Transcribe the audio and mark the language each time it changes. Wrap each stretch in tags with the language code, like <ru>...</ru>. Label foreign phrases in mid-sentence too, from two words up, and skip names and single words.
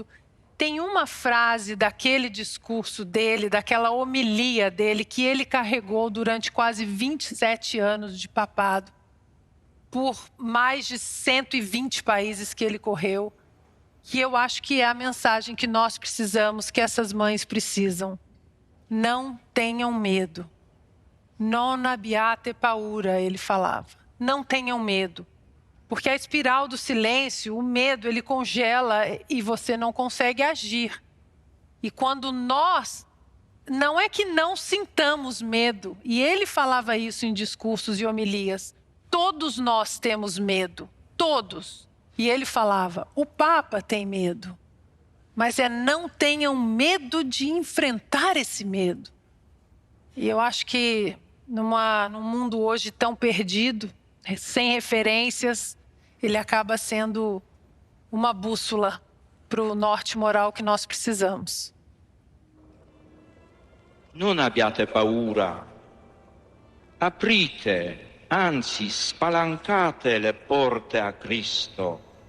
<pt>Tem uma frase daquele discurso dele, daquela homilia dele, que ele carregou durante quase 27 anos de papado, por mais de 120 países que ele correu, que eu acho que é a mensagem que nós precisamos, que essas mães precisam. Não tenham medo.</pt> <it>Non abbiate paura,</it> <pt>ele falava. Não tenham medo. Porque a espiral do silêncio, o medo, ele congela e você não consegue agir. E quando nós, não é que não sintamos medo, e ele falava isso em discursos e homilias, todos nós temos medo, todos. E ele falava, o Papa tem medo, mas não tenham medo de enfrentar esse medo. E eu acho que num mundo hoje tão perdido, sem referências, ele acaba sendo uma bússola para o norte moral que nós precisamos.</pt> <it>Non abbiate paura. Aprite, anzi spalancate le porte a Cristo.</it>